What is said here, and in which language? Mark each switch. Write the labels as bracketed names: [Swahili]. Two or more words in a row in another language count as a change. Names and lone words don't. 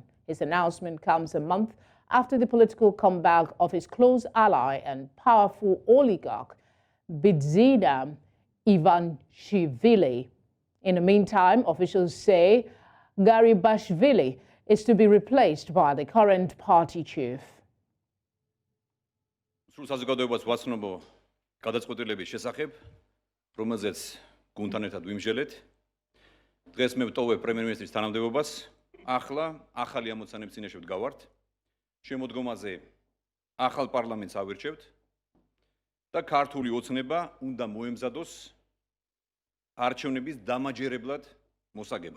[English] His announcement comes a month after the political comeback of his close ally and powerful oligarch, Bidzina Ivanishvili. In the meantime, officials say Garibashvili is to be replaced by the current party chief. [Georgian] საზოგადოებას ვაცნობ გადაწყვეტილების შესახებ, რომელზეც გუნდთან ერთად ვიმსჯელეთ. დღეს მე ვტოვებ პრემიერ-მინისტრის თანამდებობას. ახლა ახალი ამოცანების წინაშე ვდგავართ. შემოდგომაზე ახალ პარლამენტს ავირჩევთ და ქართული ოცნება უნდა მოემზადოს არჩევნების დამაჯერებლად მოსაგებად.